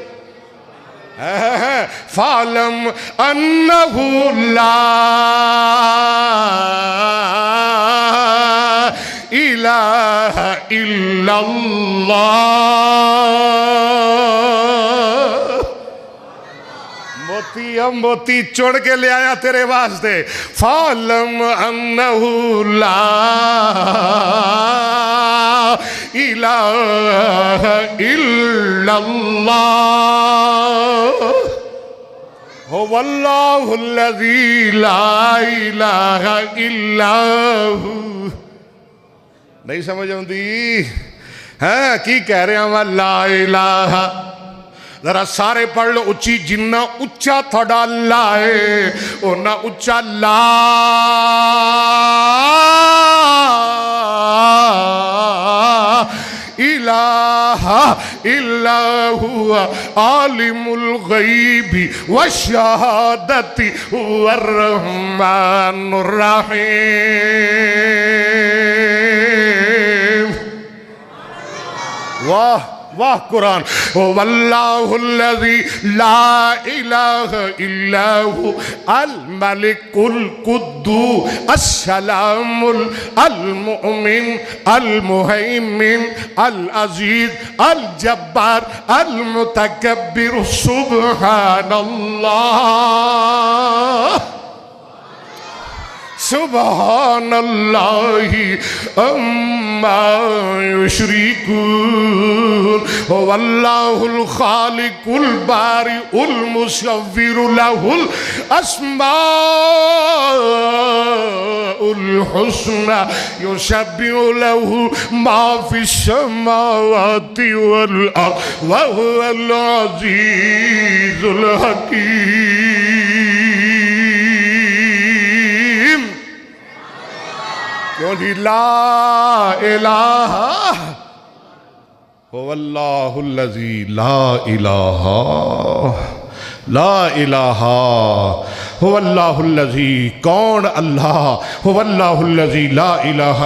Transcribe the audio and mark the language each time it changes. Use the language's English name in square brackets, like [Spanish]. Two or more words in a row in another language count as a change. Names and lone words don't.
[Arabic] فاعلم أنه لا إله إلا الله. [Punjabi] موتی موتی چڑ کے لے آیا تیرے واسطے. [Arabic] فاعلم أنه لا إله إلا الله هو الله الذي لا إله إلا هو. [Punjabi] نہیں سمجھ آتی ہے کی کہہ رہا وا? [Arabic] لا إله. [Punjabi] ذرا سارے پڑھ لو اچی. جنا اچا تھوڑا لا ہے انا اچا [Arabic] لا إله إلا هو عالم الغيب والشهادة هو الرحمن الرحيم. [Punjabi] واہ واہ قرآن. [Arabic] والله الذي لا إله إلا هو الملك القدوس السلام المؤمن المهيمن العزيز الجبار المتكبر سبحان الله. سبحان الله عما يشركون والله الخالق البارئ المصور له الأسماء الحسنى يسبح له ما في السماوات والأرض وهو العزيز الحكيم. [Punjabi] کیوں جی [Arabic] لا إله هو الله الذي لا إله هو الله الذي، کون الله، هو الله الذي لا إله